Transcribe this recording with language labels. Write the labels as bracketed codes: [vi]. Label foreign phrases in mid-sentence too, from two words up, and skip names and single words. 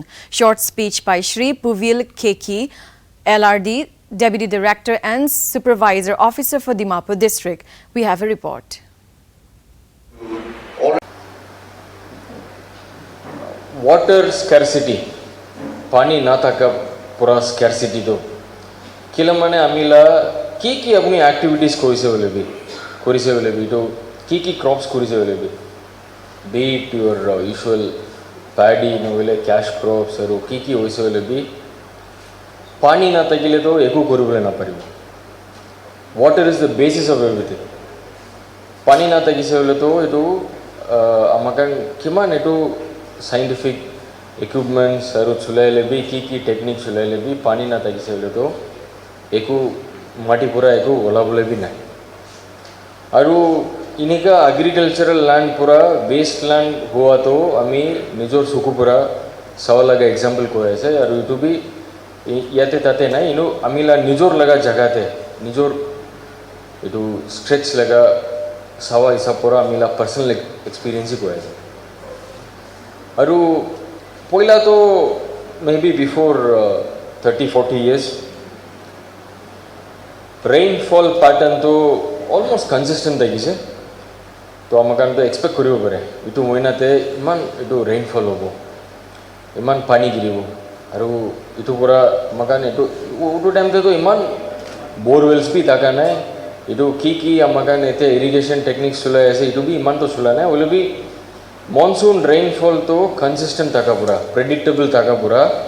[en] Short speech by Shri Puvil Keki, LRD, Deputy Director and Supervisor Officer for Dimapur District. We have a report. Water scarcity, [nag] pani na taka pura scarcity do. Kila mane amila ki apni activities korise wale to ki crops korise wale [en] be it your usual paddy [nag] no wale [en] cash crops [nag] or ki hoise wale pani na takile to eku korubole na paribo. [en] Water is the basis of everything. [nag] Pani na takise wale to etu amakan kiman etu [en] scientific equipments [nag] aru chulaile bi ki technique chulaile bi pani na tagise bole to eku mati pura eku ola bole bi nai aru inika [en] agricultural land [nag] pura wasteland hua to ami nijor suku pura sawa laga example ko aise aru itu bi yate tate nai inu amila nijor laga jaga te nijor itu stretch laga sawa isa pura amila personal experience ko aise Aru poila to [en] maybe before 30-40 years rainfall pattern [nag] to [en] almost consistent [nag] agise to amakan to expect koribo pare itu moina te iman itu rainfall hobo iman pani giribo aru itu pura makan itu utu time te to iman borewells bi taka nai itu ki amakan ete [en] irrigation techniques [nag] chula ase itu bi iman to chula nai ole bi [en] monsoon rainfall [nag] to consistent takapura, predictable takapura.